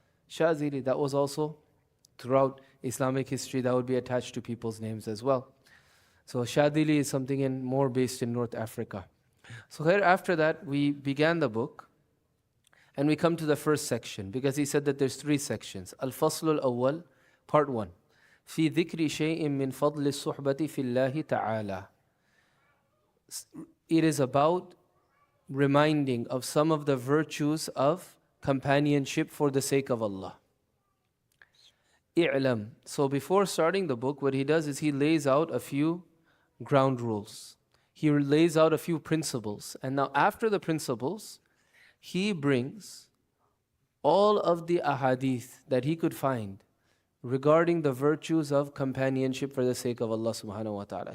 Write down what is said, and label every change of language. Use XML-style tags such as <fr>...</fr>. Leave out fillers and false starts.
<en>Shadhili, that was also throughout Islamic history, that would be attached to people's names as well. So Shadhili is something more based in North Africa. So here after that, we began the book, and we come to the first section, because he said that there's 3 sections. Al-Fasl al-Awwal, part 1.</en> <ar>في ذكر شيء من فضل الصحبة في الله تعالى.</ar> <en>It is about reminding of some of the virtues of companionship for the sake of Allah. I'lam. So before starting the book, what he does is he lays out a few ground rules. He lays out a few principles. And now after the principles, he brings all of the ahadith that he could find regarding the virtues of companionship for the sake of Allah subhanahu wa ta'ala.</en>